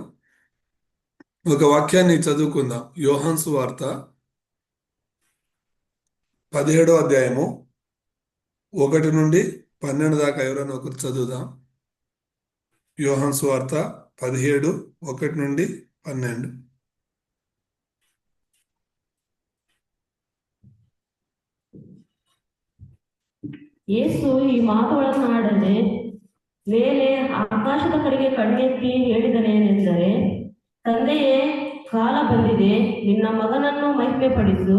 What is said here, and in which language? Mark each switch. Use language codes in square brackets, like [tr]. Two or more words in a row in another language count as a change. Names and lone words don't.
[te] ఒక వాక్యాన్ని చదువుకుందాం. యోహాను సువార్త 17వ అధ్యాయము 1 నుండి 12 దాకా ఎవరైనా ఒకరు చదువుదాం. యోహాను సువార్త 17, 1 నుండి 12. [kn] ಯೇಸು ಈ ಮಾತುಗಳನ್ನಾಡದೆ ಮೇಲೆ ಆಕಾಶದ ಕಡೆಗೆ ಕಣ್ಣೆತ್ತಿ ಹೇಳಿದನೇನೆಂದರೆ, ತಂದೆಯೇ, ಕಾಲ ಬಂದಿದೆ, ನಿನ್ನ ಮಗನನ್ನು ಮಹಿಮೆಪಡಿಸು.